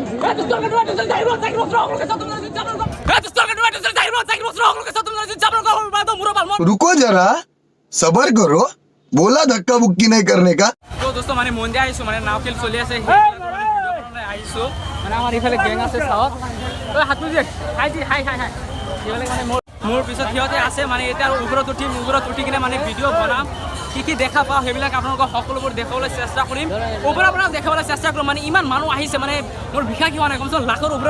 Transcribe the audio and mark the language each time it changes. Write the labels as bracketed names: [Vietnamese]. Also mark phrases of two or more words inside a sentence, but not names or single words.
[Hindi] रुको जरा सबर करो बोला धक्का बुक्की नहीं करने का [Assamese] তো দোস্ত মানে মন্দিৰ আহিছো মানে নাও খেল চলি আছে আহিছো মানে আমাৰ ইফালে গেং আছে চাওক ঐ হাত মুজি হাই হাই হাই হাই ইফালে মানে মোৰ পিছত সিহঁতে আছে মানে এতিয়া ওপৰত উঠি কিনে মানে ভিডিঅ' বনাম কি দেখা পাওঁ সেইবিলাক আপোনালোকক সকলোবোৰ দেখাবলৈ চেষ্টা কৰিম ওপৰৰ পৰা দেখাবলৈ চেষ্টা কৰিম মানে ইমান মানুহ আহিছে মানে মোৰ বিশেষ হোৱা নাই কমচে কম লাখৰ ওপৰত